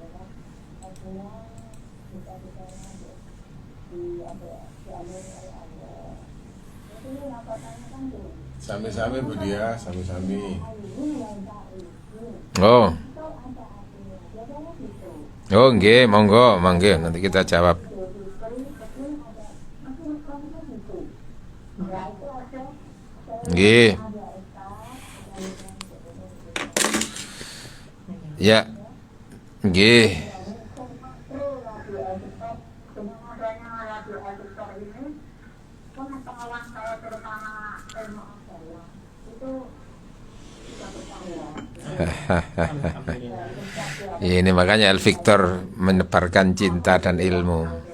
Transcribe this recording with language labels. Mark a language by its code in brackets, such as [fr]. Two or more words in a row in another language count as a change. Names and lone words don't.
[id] Sami-sami Bu Dia, sami-sami. Oh. Oh, nggih, monggo, mangga nanti kita jawab. Nggih. Ya. Nggih. Ini makanya El Victor menebarkan cinta dan ilmu.